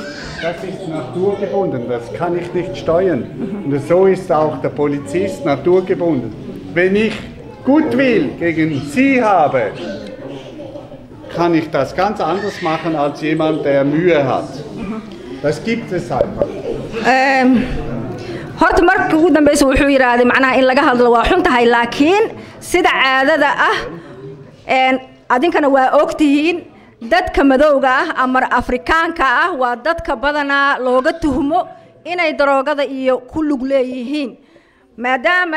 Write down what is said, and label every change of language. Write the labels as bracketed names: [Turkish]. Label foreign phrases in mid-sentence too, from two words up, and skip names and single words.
[German] Das ist naturgebunden, das kann ich nicht steuern. Und so ist auch der Polizist naturgebunden. Wenn ich Gutwill gegen Sie habe, kann ich das ganz anders machen als jemand, der Mühe hat. Das gibt es einfach. [Somali] horta marka ugu dambaysa wuxuu yiraahday macnaha in laga hadlo waa xun tahay laakiin sida caadada adinkana waa ogtihiin dadka madowga ama Afrikaanka waa dadka badana looga tuhmo inay daroogada iyo ku lug leeyihiin maadaama